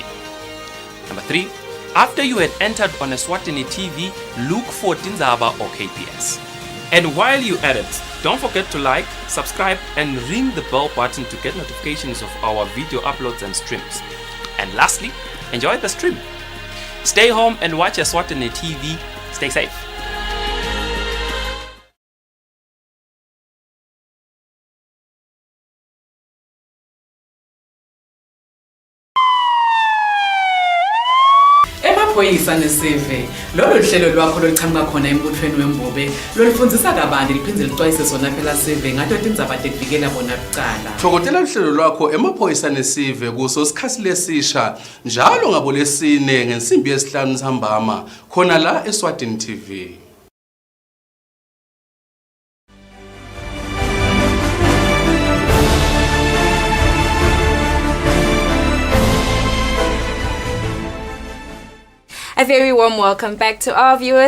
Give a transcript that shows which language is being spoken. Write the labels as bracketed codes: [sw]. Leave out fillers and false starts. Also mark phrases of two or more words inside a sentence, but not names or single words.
[en] Number 3, after you had entered on Eswatini TV, look for Tinzaba or KPS. And while you at it, don't forget to like, subscribe and ring the bell button to get notifications of our video uploads and streams. And lastly, enjoy the stream. Stay home and watch Eswatini TV. Stay safe. [ss] Emaphoyisa nesive lolu hlelo lwakho loluchamuka khona embuthweni wembube lolufundzisa kabanti liphindze lixwayise sona phela sive ngato tindzaba tekuvikela bona kucala. Thokotela uhlelo lwakho emaphoyisa nesive kuso sikhathi lesisha njalo ngabo lesine ngensimbi yesihlanu ntambama khona la Eswatini TV. [en] A very warm welcome back to our viewers.